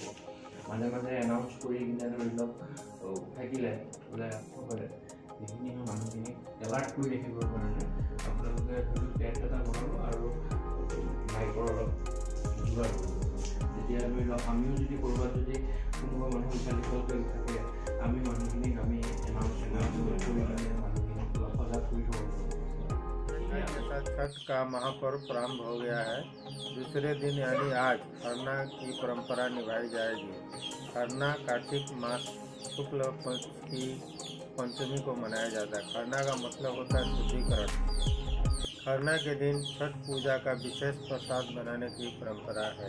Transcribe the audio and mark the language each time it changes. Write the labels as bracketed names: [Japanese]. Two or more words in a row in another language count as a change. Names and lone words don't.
[Assamese] মাজে মাজে এনাউন্স কৰি কিনে ধৰি লওক থাকিলে বোলে সেইখিনি মানুহখিনিক এলাৰ্ট কৰি ৰাখিবৰ কাৰণে আপোনালোকে ধৰি লওক টেণ্ট এটা বনাব আৰু মাইকৰ অলপ যোগাৰ কৰিব। তেতিয়া ধৰি লওক আমিও যদি ক'ৰবাত যদি কোনোবা মানুহ ইফালে থাকে আমি মানুহখিনিক আমি এনাউন্স কৰি কিনে মানুহখিনিক অলপ সজাগ কৰি থ'ব পাৰোঁ। [Hindi] छठ का महापर्व प्रारंभ हो गया है। दूसरे दिन यानी आज खरना की परंपरा निभाई जाएगी। खरना कार्तिक मास शुक्ल पक्ष की पंचमी को मनाया जाता है। खरना का मतलब होता है शुद्धिकरण। खरना के दिन छठ पूजा का विशेष प्रसाद बनाने की परंपरा है।